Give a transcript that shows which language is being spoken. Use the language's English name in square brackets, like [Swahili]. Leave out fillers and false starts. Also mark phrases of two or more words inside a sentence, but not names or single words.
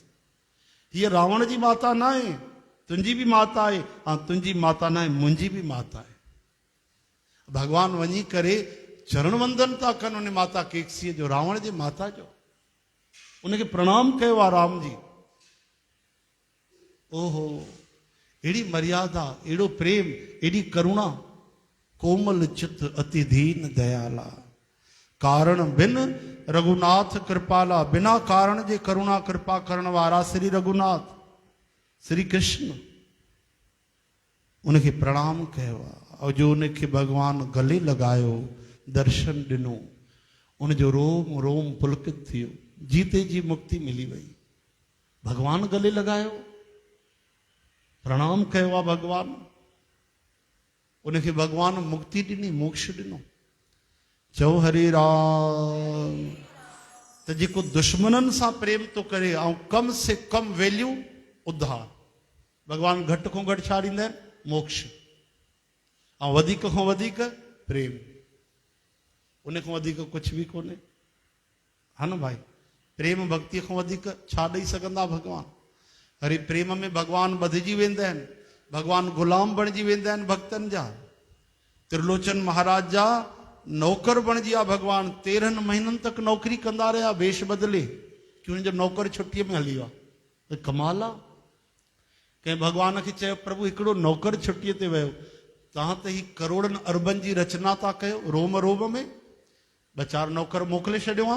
[Sindhi] हीअ रावण जी माता न आहे, तुंहिंजी बि माता आहे, ऐं तुंहिंजी माता न आहे मुंहिंजी बि माता आहे। भगवान वञी करे चरण वंदन था कनि उन माता केकसीअ जो, रावण जी माता जो, उनखे प्रणाम कयो आहे राम जी। ओहो, एड़ी मर्यादा, एड़ो प्रेम, एड़ी करुणा। [Hindi] कोमल चित अति दीन दयाला, कारण बिन रघुनाथ कृपाला। [Sindhi] बिना कारण जे करुणा कृपा करण वारा श्री रघुनाथ श्री कृष्ण, उनखे प्रणाम कयो आहे। और जो उनखे भगवान गले लगायो, दर्शन ॾिनो, उनजो रोम रोम पुलकित थियो, जीते जी मुक्ति मिली वई। भगवान गले लगायो, प्रणाम कयो आहे भगवान, उनखे भगवान मुक्ति ॾिनी, मोक्ष ॾिनो। चओ हरे राम। त जेको दुश्मननि सां प्रेम थो करे ऐं [Hindi] कम से कम [Sindhi] वैल्यू उद्धार, भगवान घटि खां घटि छा ॾींदा आहिनि? मोक्ष। ऐं वधीक खां वधीक प्रेम, उन खां वधीक कुझु बि कोन्हे, हा न भाई? प्रेम भक्ति खां वधीक छा ॾेई सघंदा भगवान? अरे प्रेम में भगवान ॿधिजी वेंदा आहिनि, भगवान गुलाम बणिजी वेंदा आहिनि भक्तनि जा। त्रिलोचन महाराज जा नौकर बणिजी विया भगवान, 13 महीननि तक नौकरी कंदा रहिया वेश बदिले, कि उनजो नौकर छुट्टीअ में हली वियो आहे। कमाल आहे। कंहिं भगवान खे चयो प्रभु हिकिड़ो नौकर छुट्टीअ ते वियो, तव्हां त ही करोड़नि अरबनि जी रचना था कयो रोम रोम में, ॿ चारि नौकर मोकिले छॾियो आहे।